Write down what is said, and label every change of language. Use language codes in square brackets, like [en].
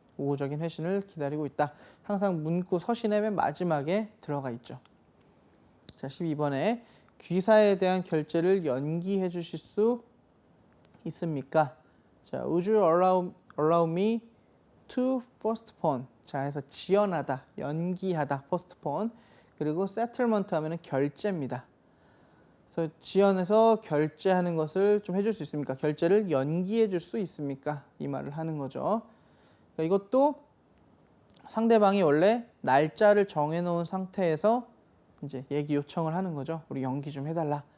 [ko] 우호적인 회신을 기다리고 있다. 항상 문구 서신의 맨 마지막에 들어가 있죠. 자, 12번에 귀사에 대한 결제를 연기해 주실 수 있습니까? [en] 자, would you allow me to postpone? [ko] 자, 해서 지연하다, 연기하다, postpone. 그리고 settlement 하면은 결제입니다. 그래서 지연해서 결제하는 것을 좀 해줄 수 있습니까? 결제를 연기해 줄 수 있습니까? 이 말을 하는 거죠. 그러니까 이것도 상대방이 원래 날짜를 정해놓은 상태에서 이제 얘기 요청을 하는 거죠. 우리 연기 좀 해달라.